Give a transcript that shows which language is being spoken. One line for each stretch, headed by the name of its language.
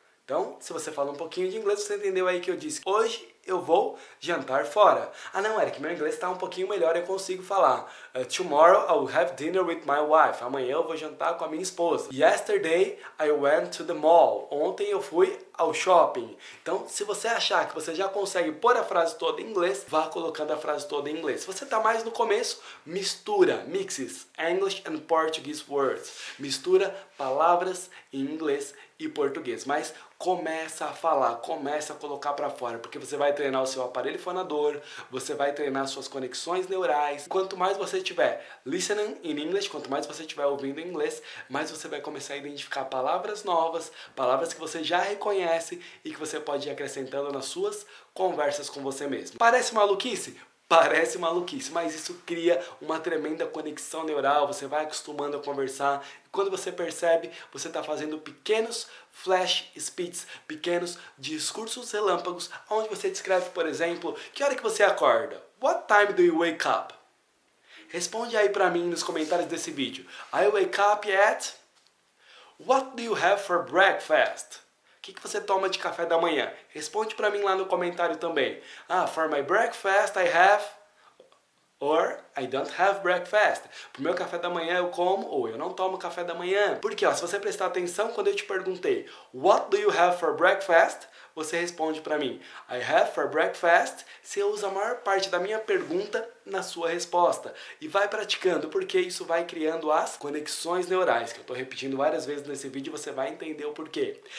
Portuguese: Então, se você fala um pouquinho de inglês, você entendeu aí que eu disse hoje eu vou jantar fora. Ah não, Eric, meu inglês está um pouquinho melhor, eu consigo falar.
English: Tomorrow I will have dinner with my wife.
Portuguese: Amanhã eu vou jantar com a minha esposa.
English: Yesterday I went to the mall.
Portuguese: Ontem eu fui ao shopping. Então, se você achar que você já consegue pôr a frase toda em inglês, vá colocando a frase toda em inglês. Se você está mais no começo, mistura,
English: mixes, English and Portuguese words.
Portuguese: Mistura palavras em inglês e português. Mas começa a falar, começa a colocar para fora, porque você vai treinar o seu aparelho fonador, você vai treinar suas conexões neurais. Quanto mais você estiver
English: listening in English,
Portuguese: quanto mais você estiver ouvindo em inglês, mais você vai começar a identificar palavras novas, palavras que você já reconhece e que você pode ir acrescentando nas suas conversas com você mesmo. Parece maluquice? Parece maluquice, mas isso cria uma tremenda conexão neural, você vai acostumando a conversar, e quando você percebe, você está fazendo pequenos
English: flash speeches,
Portuguese: pequenos discursos relâmpagos, onde você descreve, por exemplo, que hora que você acorda?
English: What time do you wake up?
Portuguese: Responde aí pra mim nos comentários desse vídeo.
English: I wake up at... What do you have for breakfast?
Portuguese: O que você toma de café da manhã? Responde para mim lá no comentário também.
English: For my breakfast I have... Or I don't have breakfast.
Portuguese: Pro meu café da manhã eu como ou eu não tomo café da manhã. Porque se você prestar atenção, quando eu te perguntei
English: What do you have for breakfast?
Portuguese: Você responde para mim
English: I have for breakfast.
Portuguese: Você usa a maior parte da minha pergunta na sua resposta. E vai praticando, porque isso vai criando as conexões neurais, que eu estou repetindo várias vezes nesse vídeo, você vai entender o porquê.